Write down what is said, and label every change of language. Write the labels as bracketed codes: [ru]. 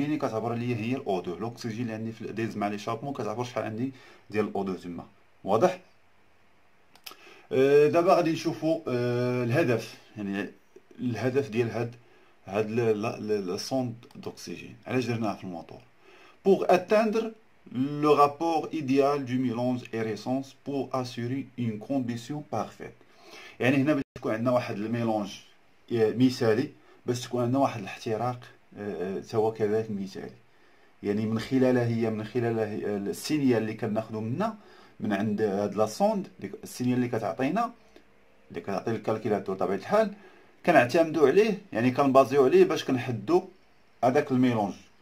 [ar] يعني كتعبر ليا هي الاو 2، الاكسجين اللي عندي في دايز مع ليشابمون كتعبر شحال عندي ديال الاو 2 تما. واضح. دابا غادي نشوفوا الهدف، يعني الهدف ديال هاد الصوند دوكسيجين علاش درناها في الموتور. [fr] pour atteindre le rapport idéal du mélange air essence pour assurer une combustion parfaite. [ar] يعني هنا باش تكون عندنا واحد الميلونج مثالي، باش تكون عندنا واحد الاحتراق سواء كذلك مثالي. يعني من خلالها السينيال اللي كناخذو من عند هاد لا سوند، السينيال اللي كتعطينا اللي كتعطي الكالكيلاتور بطبيعه الحال كنعتمدوا عليه، يعني كنبازيو عليه باش كنحدو هذاك الميلونج.